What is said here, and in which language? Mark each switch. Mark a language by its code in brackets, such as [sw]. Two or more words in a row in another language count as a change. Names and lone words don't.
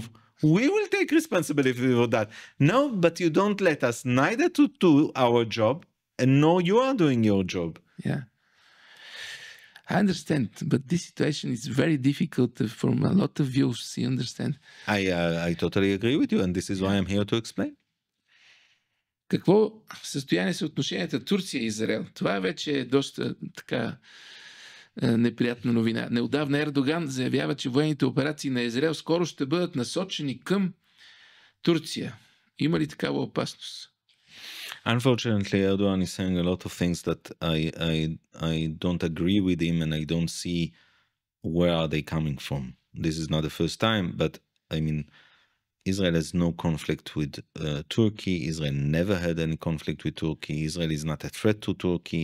[en] We will take responsibility for that. No, but you don't let us neither to do our job, and nor you are doing your job. Yeah. I understand, but this situation is very difficult from a lot of views. You understand? I totally agree with you, and this is why I'm here to explain. [bg] Какво състояние са отношенията Турция и Израел? Това вече е доста така неприятна новина. Неотдавна Ердоган заявява, че военните операции на Израел скоро ще бъдат насочени към Турция. Има ли такава опасност? [en] Unfortunately, Erdogan is saying a lot of things that I don't agree with him, and I don't see where are they coming from. This is not the first time, but I mean, Israel has no conflict with Turkey. Israel never had any conflict with Turkey. Israel is not a threat to Turkey.